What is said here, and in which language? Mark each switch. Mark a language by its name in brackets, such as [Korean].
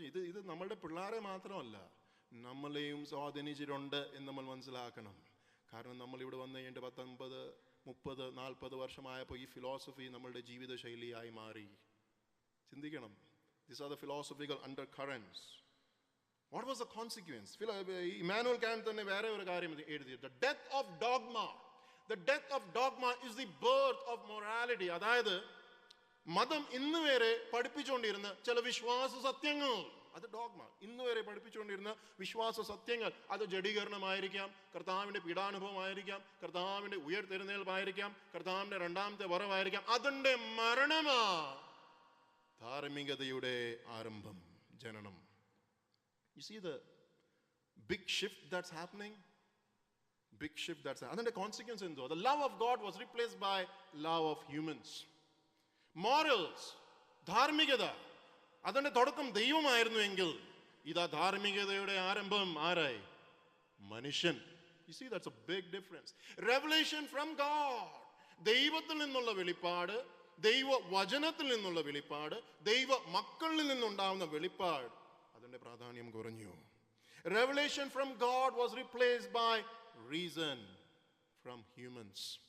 [Malayalam] ഇത് നമ്മളുടെ പിള്ളേരെ മാത്രമല്ല, നമ്മളെയും സ്വാധീനിച്ചിട്ടുണ്ട് എന്ന് നമ്മൾ മനസ്സിലാക്കണം. കാരണം നമ്മൾ ഇവിടെ വന്ന് കഴിഞ്ഞിട്ട് 19, 30, 40 വർഷമായപ്പോൾ ഈ ഫിലോസഫി നമ്മളുടെ ജീവിത ശൈലിയായി മാറി. ചിന്തിക്കണം. [English] These are the philosophical undercurrents. What was the consequence? [Malayalam] Immanuel Kant തന്നെ വേറെ ഒരു കാര്യം എഴുതി. [English] The death of dogma. The death of dogma is the birth of morality. [Malayalam] അതായത് മതം ഇന്ന് വരെ പഠിപ്പിച്ചുകൊണ്ടിരുന്ന ചില വിശ്വാസ സത്യങ്ങൾ, അത് ഡോഗ്മ. ഇന്ന് വരെ പഠിപ്പിച്ചുകൊണ്ടിരുന്ന വിശ്വാസ സത്യങ്ങൾ, അത് ജഡീകരണമായിരിക്കാം, കർത്താവിന്റെ പീഡാനുഭവമായിരിക്കാം, കർത്താവിന്റെ ഉയർത്തെഴുന്നേൽപ്പായിരിക്കാം, കർത്താവിന്റെ രണ്ടാമത്തെ വരവായിരിക്കാം. അതിന്റെ മരണമാ ധാർമ്മികതയുടെ ആരംഭം, ജനനം. [English] You see the big shift that's happening? [Malayalam] അതിന്റെ കോൺസിക്വൻസ് എന്തോ? [English] The love of God was replaced by love of humans. [Malayalam] Morals, ധാർമ്മികത, അതിന്റെ തുടക്കം ദൈവമായിരുന്നു എങ്കിൽ ഇതാ ധാർമ്മികതയുടെ ആരംഭം ആരായി? മനുഷ്യൻ. [English] You see, that's a big difference. Revelation from God, [Malayalam] ദൈവത്തിൽ നിന്നുള്ള വെളിപ്പാട്, ദൈവ വചനത്തിൽ നിന്നുള്ള വെളിപ്പാട്, ദൈവ മക്കളിൽ നിന്നുണ്ടാവുന്ന വെളിപ്പാട്, അതിന്റെ പ്രാധാന്യം കുറഞ്ഞു. [English] Revelation from God was replaced by reason from humans.